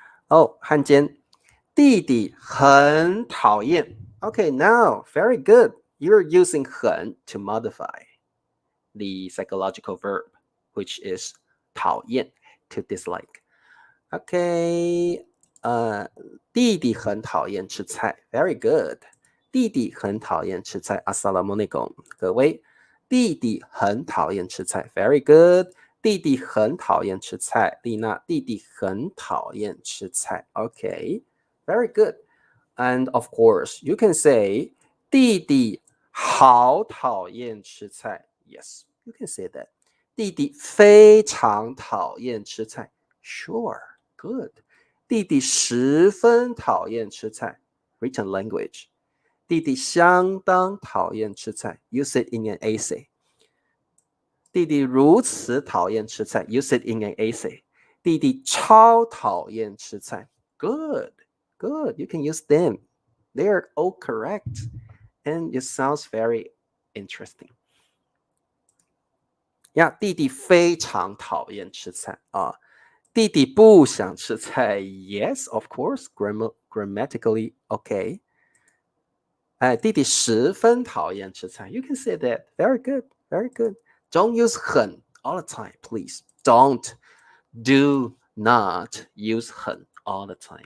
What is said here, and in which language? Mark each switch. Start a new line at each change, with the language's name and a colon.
Chinese: Oh, 汉奸，弟弟很讨厌.
English: Okay, now, very good. You're using 很 to modify the psychological verb, which is 讨厌, to dislike.
Chinese: Okay, 弟弟很讨厌吃菜.
English: Very good.
Chinese: 弟弟很讨厌吃菜.
Arabic: Assalamualaikum.
Chinese: 各位，弟弟很讨厌吃菜.Very good. 弟弟很讨厌吃菜.丽娜，弟弟很讨厌吃菜.
English: Okay, very good. And of course, you can say
Chinese: 弟弟好讨厌吃菜.
English: Yes, you can say that.
Chinese: 弟弟非常讨厌吃菜.
English: Sure, good.
Chinese: 弟弟十分讨厌吃菜.
English: Written language.
Chinese: 弟弟相当讨厌吃菜.
English: Use it in an essay.
Chinese: 弟弟如此讨厌吃菜.
English: Use it in an essay.
Chinese: 弟弟超讨厌吃菜.
English: Good, good. You can use them. They're all correct. And it sounds very interesting.
Chinese: Yeah, 弟弟非常讨厌吃菜啊。弟弟不想吃菜.
English: Yes, of course, grammatically okay.
Chinese: 弟弟十分讨厌吃菜.
English: You can say that. Very good, very good. Don't use 很 all the time, please. Do not use 很 all the time.